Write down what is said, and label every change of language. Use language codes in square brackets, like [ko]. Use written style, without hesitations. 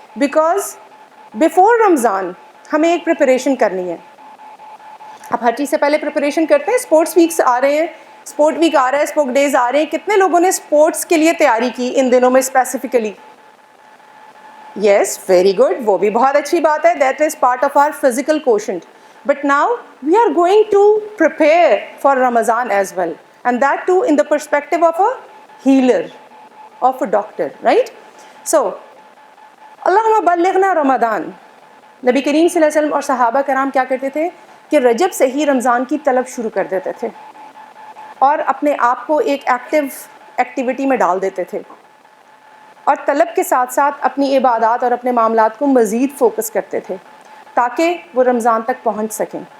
[en] Because before Ramzan [ur] ہمیں ایک preparation کرنی ہے. اب ہر چیز سے پہلے پریپریشن کرتے ہیں. اسپورٹس ویکس آ رہے ہیں، اسپورٹ ویک آ رہا ہے، اسپورٹ ڈیز آ رہے ہیں. کتنے لوگوں نے اسپورٹس کے لیے تیاری کی ان دنوں میں اسپیسیفکلی؟ [en] yes, very good, [ur] وہ بھی بہت اچھی بات ہے. [en] That is part of our physical quotient. But now we are going to prepare for Ramadan as well, and that too in the perspective of a healer, of a doctor, right? So Allahumma [ar] اللہم بلغنا رمضان. [ur] نبی کریم صلی اللہ علیہ وسلم اور صحابہ کرام کیا کرتے تھے کہ رجب سے ہی رمضان کی طلب شروع کر دیتے تھے اور اپنے آپ کو ایک ایکٹیویٹی میں ڈال دیتے تھے، اور طلب کے ساتھ ساتھ اپنی عبادات اور اپنے معاملات کو مزید فوکس کرتے تھے تاکہ وہ رمضان تک پہنچ سکیں.